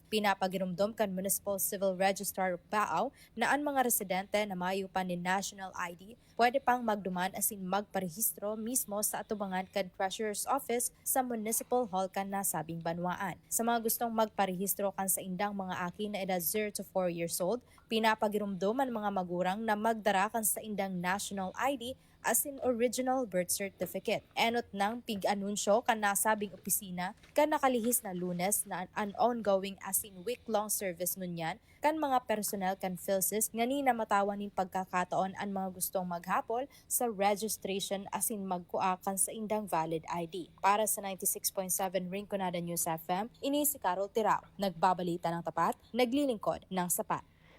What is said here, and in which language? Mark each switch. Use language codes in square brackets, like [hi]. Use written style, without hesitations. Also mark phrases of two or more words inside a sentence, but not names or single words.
[bik] Pinapagirumdom kan Municipal Civil Registrar Bao na ang mga residente na mayo pa ni [en] National ID [bik] pwede pang magduman asin magparehistro mismo sa atubangan kan Treasurer's Office sa Municipal Hall kan nasabing banwaan. Sa mga gustong magparehistro kan sa indang mga aki na edad [en] 0 to 4 years old, [bik] pinapagirumdom ang mga magurang na magdara kan sa indang [en] national ID [bik] as in [en] original birth certificate. [bik] Enot ng pig-anunsyo kan nasabing opisina kan nakalihis na Lunes na an ongoing as in [en] week-long service [bik] ngunyan kan mga personnel kan PhilSys nga ni namatawan ning pagkakataon ang mga gustong maghapol sa registration as in magkua kan sa indang valid ID. Para sa 96.7 Rinconada News FM, ini si Carol Tirao. [tl] Nagbabalita ng tapat, naglilingkod ng sapat.